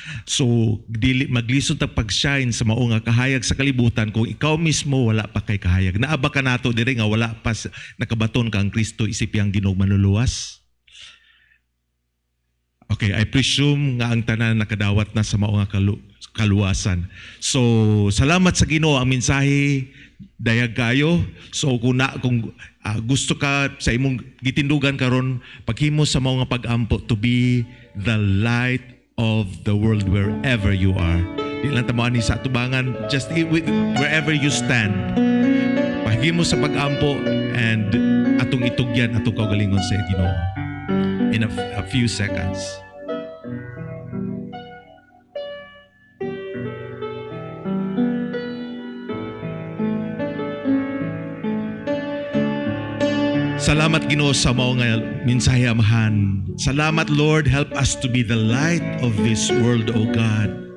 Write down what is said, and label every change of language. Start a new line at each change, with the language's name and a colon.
Cebuano: So dili maglisod ta pag-shine sa mao nga kahayag sa kalibutan kung ikaw mismo wala pa kay kahayag. Naaba ka nato diri nga wala pa nakabaton ka ang Kristo isip yang Ginoo manluluwas. Okay, I presume nga ang tanan nakadawat na sa mao nga kaluwasan. So, salamat sa Ginoo ang mensahe dayag kayo. So kung gusto ka sa imong gitindugan karon, paghimo sa mao nga pag-ampo to be the light of the world wherever you are. Di lang tamo ani sa atubangan, just wherever you stand. Paghimo sa pag-ampo and atong itugyan atong kaugalingon sa Ginoo.
English: In a few seconds.
Cebuano: Salamat Ginoo sa mao nga mensahe amahan.
English: Salamat Lord, help us to be the light of this world, O God.